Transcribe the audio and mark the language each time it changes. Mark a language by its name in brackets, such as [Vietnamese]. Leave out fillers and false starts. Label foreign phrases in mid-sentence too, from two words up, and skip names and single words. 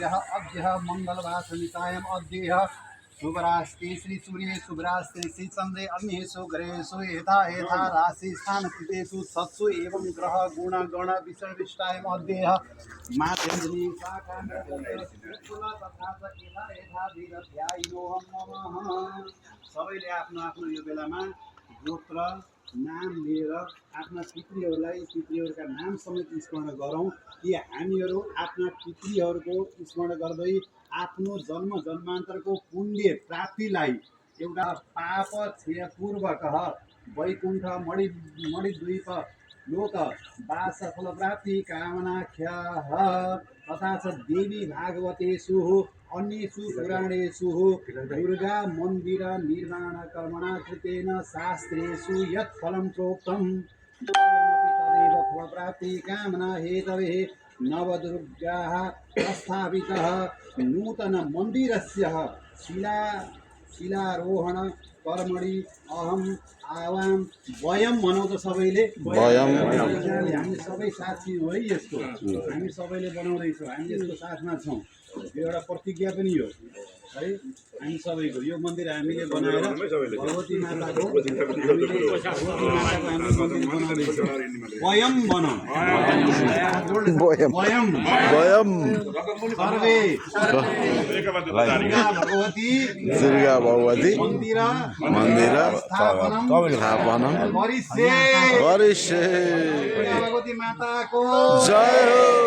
[Sanskrit] अद्य मंगलवासनितायाम् अद्य शुभरास्ते श्री सूर्ये शुभरास्ते श्री चंद्रे अन्येषु ग्रहेषु यथा यथा राशि स्थान कृतेषु सत्सु एवं ग्रह गुण गण विसर्विष्टायाम् अद्य मातेन्द्री [Nepali] सबैले आफ्नो आफ्नो यो बेलामा गोत्र नाम लिएर आफ्ना पितृहरूलाई पितृहरूका नाम समेत स्मरण गरौँ कि हामीहरू आफ्ना पितृहरूको स्मरण गर्दै आफ्नो जन्म जन्मान्तरको पुण्य प्राप्तिलाई एउटा [Sanskrit] पाप क्षयपूर्वक वैकुण्ठ मणिद्वीप लोक वास फल प्राप्ति कामनाख्यः तथा च देवी भागवतेषु अन्येषु पुराणेषु दुर्गा मन्दिर निर्माण कर्मणा कृतेन शास्त्रेषु यत् फलं प्रोक्तं तदेव फलप्राप्ति कामना हेतवे नवदुर्गाः प्रस्थापितः नूतन मन्दिरस्य शिलारोहण कर्मणि अहम आवाम वयम [Nepali] भनौँ त सबैले हामी सबै साथी हो है यसको हामी सबैले बनाउँदैछौँ हामी यसको साथमा छौँ यो एउटा प्रतिज्ञा पनि हो है हामी सबैको यो मन्दिर हामीले बनाएर भगवती माताको वयम भनौँ [Sanskrit] वयम सर्वे भगवती दुर्गा भगवती मन्दिर स्थापनम करिष्ये [Nepali] भगवती माताको जय हो।